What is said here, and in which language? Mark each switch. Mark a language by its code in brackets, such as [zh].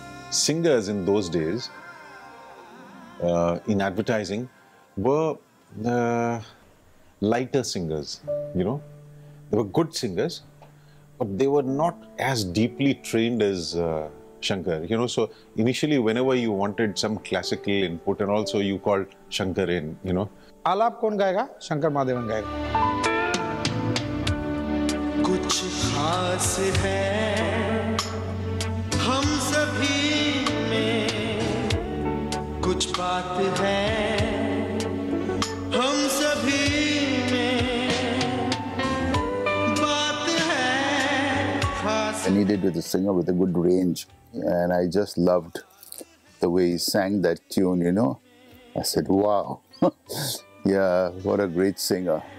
[en] singers in those days in advertising were lighter singers, you know. They were good singers, but they were not as deeply trained as Shankar, you know. So initially, whenever you wanted some classical input and also you called Shankar in, you know. [hi] आलाप कौन गाएगा? शंकर महादेवन गाएगा. कुछ खास है हम सभी में, कुछ बात है हम सभी में, बात है खास. [en] I needed with a singer with a good range, and I just loved the way he sang that tune, you know. I said, wow, yeah, what a great singer.